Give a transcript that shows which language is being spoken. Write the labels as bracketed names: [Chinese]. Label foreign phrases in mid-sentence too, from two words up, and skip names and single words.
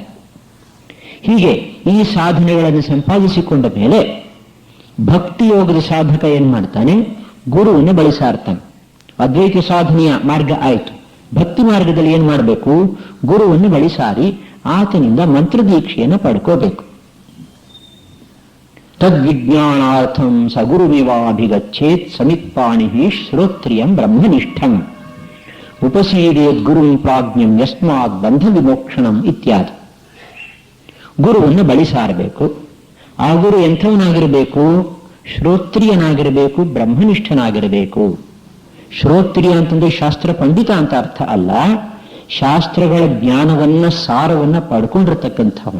[Kannada] ಹೀಗೆ ಈ ಸಾಧನೆಗಳನ್ನು ಸಂಪಾದಿಸಿಕೊಂಡ ಮೇಲೆ ಭಕ್ತಿಯೋಗದ ಸಾಧಕ ಏನ್ ಮಾಡ್ತಾನೆ? ಗುರುವನ್ನು ಬಳಸಾರ್ತಾನೆ. ಅದ್ವೈತ ಸಾಧನೆಯ ಮಾರ್ಗ ಆಯಿತು. ಭಕ್ತಿ ಮಾರ್ಗದಲ್ಲಿ ಏನ್ ಮಾಡಬೇಕು? ಗುರುವನ್ನು ಬಳಿಸಾರಿ ಆತನಿಂದ ಮಂತ್ರದೀಕ್ಷೆಯನ್ನು ಪಡ್ಕೋಬೇಕು. [Sanskrit] ತದ್ವಿಜ್ಞಾನಾರ್ಥಂ ಸಗುರುಮಿವಾಭಿಗಚ್ಚೇತ್ ಸಮಿತ್ಪಾಣಿ ಶ್ರೋತ್ರಿಯಂ ಬ್ರಹ್ಮನಿಷ್ಠಂ ಉಪಸೀದೇದ್ ಗುರುಂ ಪ್ರಾಜ್ಞಂ ಯಸ್ಮಾತ್ ಬಂಧ ವಿಮೋಕ್ಷಣಂ ಇತ್ಯಾದಿ. [Kannada] ಗುರುವನ್ನು ಬಳಿಸಾರಬೇಕು. ಆ ಗುರು ಎಂಥವನಾಗಿರಬೇಕು? ಶ್ರೋತ್ರಿಯನಾಗಿರಬೇಕು, ಬ್ರಹ್ಮನಿಷ್ಠನಾಗಿರಬೇಕು. ಶ್ರೋತ್ರಿಯ ಅಂತಂದ್ರೆ ಶಾಸ್ತ್ರ ಪಂಡಿತ ಅಂತ ಅರ್ಥ ಅಲ್ಲ, ಶಾಸ್ತ್ರಗಳ ಜ್ಞಾನವನ್ನ ಸಾರವನ್ನ ಪಡ್ಕೊಂಡಿರ್ತಕ್ಕಂಥವನು.